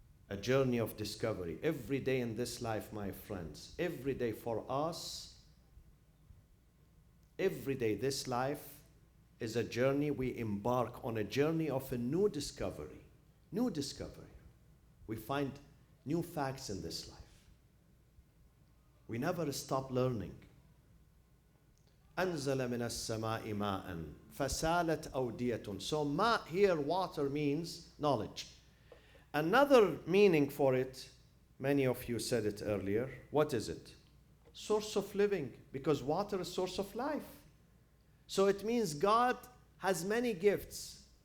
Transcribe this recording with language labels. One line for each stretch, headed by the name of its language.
English: A journey of discovery. Every day in this life, my friends, every day for us, every day this life is a journey. We embark on a journey of a new discovery. New discovery. We find new facts in this life. We never stop learning.
Arabic: أنزل من السماء ماء فسالت أودية.
English: So ma here, water, means knowledge. Another meaning for it, many of you said it earlier. What is it? Source of living, because water is source of life. So it means God has many gifts.